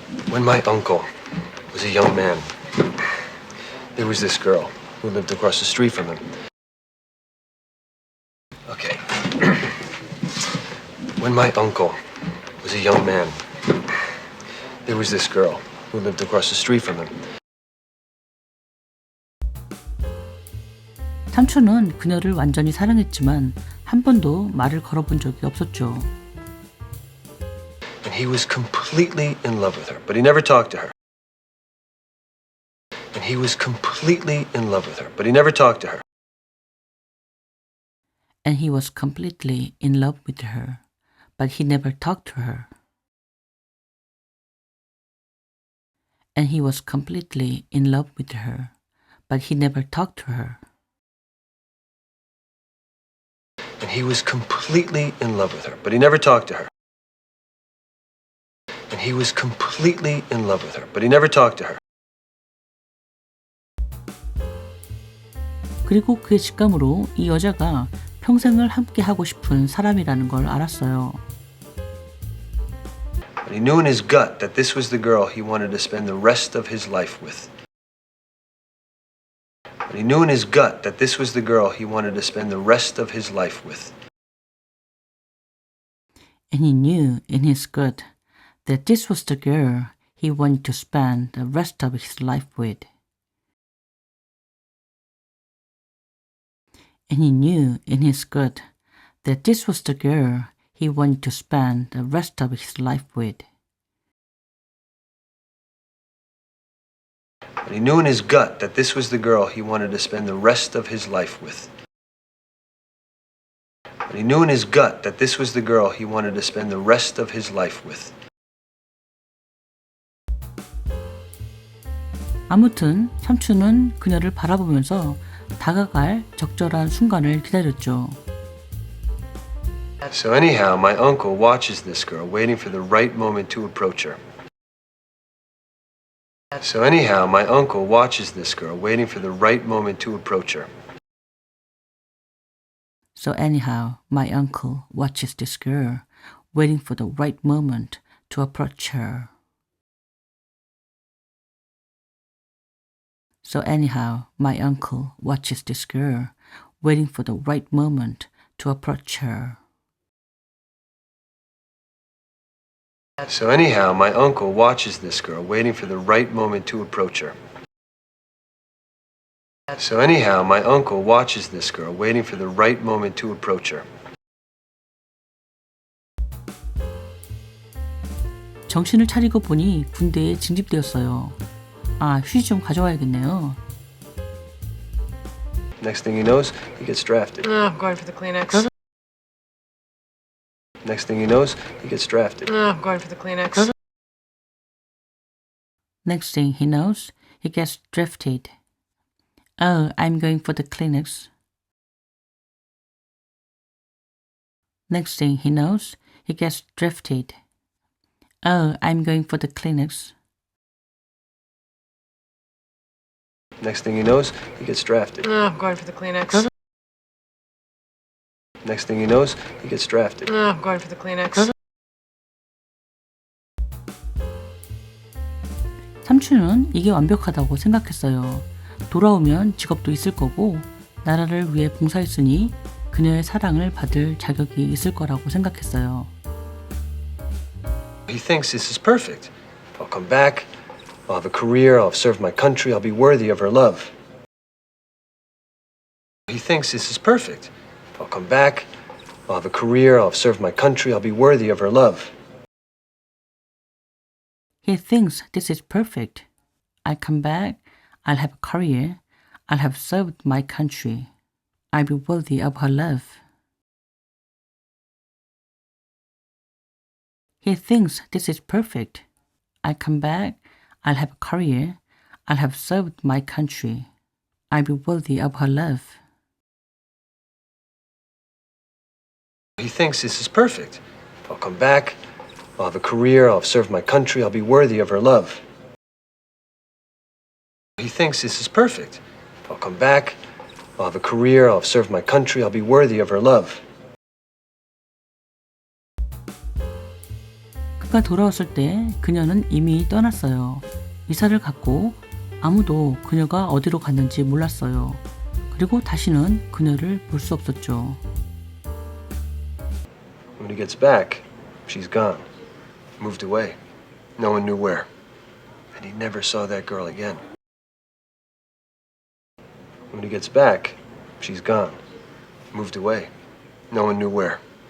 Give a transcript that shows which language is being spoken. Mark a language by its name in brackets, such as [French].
[English] When my uncle was a young man, there was this girl who lived across the street from him. Okay. When my uncle was a young man, there was this girl who lived across the street from him. [Korean] 삼촌은 그녀를 완전히 사랑했지만 한 번도 말을 걸어본 적이 없었죠. [English] And he was completely in love with her, but he never talked to her. And he was completely in love with her, but he never talked to her. And he was completely in love with her, but he never talked to her. And he was completely in love with her, but he never talked to her. And he was completely in love with her, but he never talked to her. And he was completely in love with her, but he never talked to her. [Korean] 그리고 그의 직감으로 이 여자가 평생을 함께 하고 싶은 사람이라는 걸 알았어요. [English] But he knew in his gut that this was the girl he wanted to spend the rest of his life with. But he knew in his gut that this was the girl he wanted to spend the rest of his life with. And he knew in his gut that this was the girl he wanted to spend the rest of his life with. And he knew in his gut that this was the girl he wanted to spend the rest of his life with. And he knew in his gut that this was the girl he wanted to spend the rest of his life with. And he knew in his gut that this was the girl he wanted to spend the rest of his life with. [Korean] 아무튼 삼촌은 그녀를 바라보면서 다가갈 적절한 순간을 기다렸죠. [English] So anyhow, my uncle watches this girl, waiting for the right moment to approach her. So anyhow, my uncle watches this girl, waiting for the right moment to approach her. So anyhow, my uncle watches this girl, waiting for the right moment to approach her. So anyhow, my uncle watches this girl, waiting for the right moment to approach her. So anyhow, my uncle watches this girl, waiting for the right moment to approach her. So anyhow, my uncle watches this girl, waiting for the right moment to approach her. [Korean] 정신을 차리고 보니 군대에 징집되었어요. 아, 휴지 좀 가져와야겠네요. [English] Next thing he knows, he gets drafted. Oh, I'm going for the Kleenex. Next thing he knows, he gets drafted. Oh, I'm going for the Kleenex. Next thing he knows, he gets drafted. Oh, I'm going for the Kleenex. Next thing he knows, he gets drafted. Oh, I'm going for the Kleenex. Next thing he knows, he gets drafted. Oh, I'm going for the Kleenex. Next thing he knows, he gets drafted. Oh, I'm going for the Kleenex. [Korean] 삼촌은 이게 완벽하다고 생각했어요. 돌아오면 직업도 있을 거고 나라를 위해 봉사했으니 그녀의 사랑을 받을 자격이 있을 거라고 생각했어요. [English] He thinks this is perfect. I'll come back, I'll have a career, I'll serve my country, I'll be worthy of her love. He thinks this is perfect. I'll come back, I'll have a career, I'll serve my country, I'll be worthy of her love. He thinks this is perfect. I'll come back, I'll have a career, I'll have served my country, I'll be worthy of her love. He thinks this is perfect. I'll come back, I'll have a career, I'll have served my country, I'll be worthy of her love. He thinks this is perfect. I'll come back, I'll have a career, I'll serve my country, I'll be worthy of her love. He thinks this is perfect. I'll come back, I'll have a career, I'll serve my country, I'll be worthy of her love. [Korean] 그가 돌아왔을 때 그녀는 이미 떠났어요. 이사를 갔고 아무도 그녀가 어디로 갔는지 몰랐어요. 그리고 다시는 그녀를 볼 수 없었죠. [English] When he gets back, she's gone. Moved away. No one knew where. And he never saw that girl again. When he gets back, she's gone. Moved away. No one knew where.